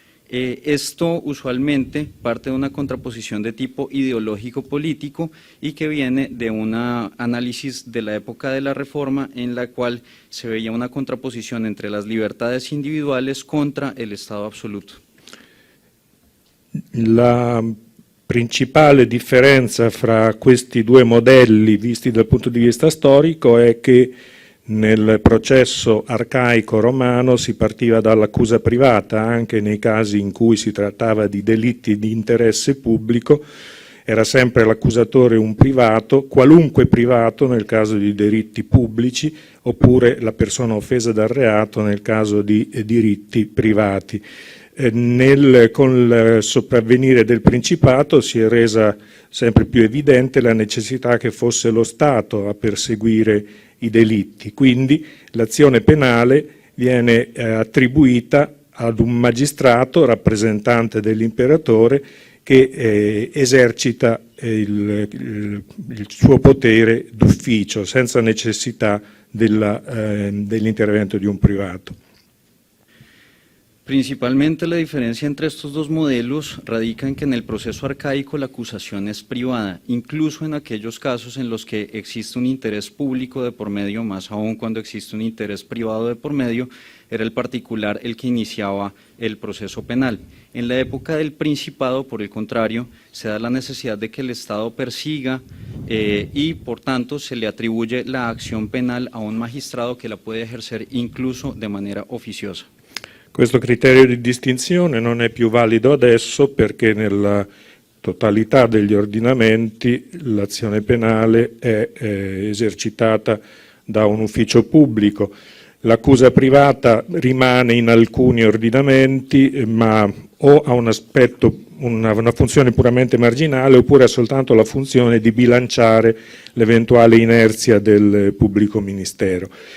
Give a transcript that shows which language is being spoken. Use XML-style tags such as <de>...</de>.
<es>Esto usualmente parte de una contraposición de tipo ideológico-político y que viene de un análisis de la época de la Reforma en la cual se veía una contraposición entre las libertades individuales contra el Estado absoluto.</es> <it>La principale differenza fra questi due modelli visti dal punto di vista storico è che nel processo arcaico romano si partiva dall'accusa privata anche nei casi in cui si trattava di delitti di interesse pubblico era sempre l'accusatore un privato, qualunque privato nel caso di delitti pubblici, oppure la persona offesa dal reato nel caso di diritti privati. Con il sopravvenire del Principato si è resa sempre più evidente la necessità che fosse lo Stato a perseguire i delitti, quindi l'azione penale viene attribuita ad un magistrato rappresentante dell'imperatore che esercita il suo potere d'ufficio senza necessità dell'intervento di un privato.</it> <es>Principalmente la diferencia entre estos dos modelos radica en que en el proceso arcaico la acusación es privada, incluso en aquellos casos en los que existe un interés público de por medio, más aún cuando existe un interés privado de por medio, era el particular el que iniciaba el proceso penal. En la época del Principado, por el contrario, se da la necesidad de que el Estado persiga y, por tanto, se le atribuye la acción penal a un magistrado que la puede ejercer incluso de manera oficiosa.</es> <it>Questo criterio di distinzione non è più valido adesso perché nella totalità degli ordinamenti l'azione penale è esercitata da un ufficio pubblico. L'accusa privata rimane in alcuni ordinamenti, ma o ha un aspetto, una funzione puramente marginale, oppure ha soltanto la funzione di bilanciare l'eventuale inerzia del pubblico ministero.</it>